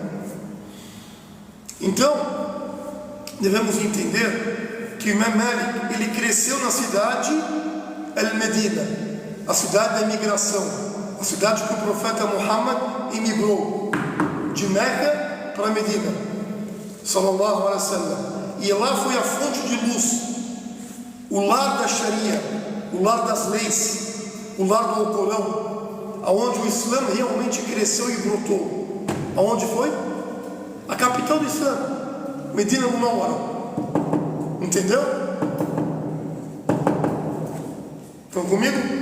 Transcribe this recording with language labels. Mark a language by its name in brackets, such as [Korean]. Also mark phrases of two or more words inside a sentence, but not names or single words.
[Portuguese] Então, devemos entender que Memelik, ele cresceu na cidade Al-Medina, a cidade da imigração, a cidade que o profeta Muhammad emigrou de Meca para Medina, [Arabic] صلى الله عليه وسلم. [Portuguese] E lá foi a fonte de luz, o lar da Sharia, o lar das leis, o lar do Alcorão, aonde o Islã realmente cresceu e brotou. Aonde foi? A capital do Islã, Medina al-Munawwara. Entendeu? Estão comigo?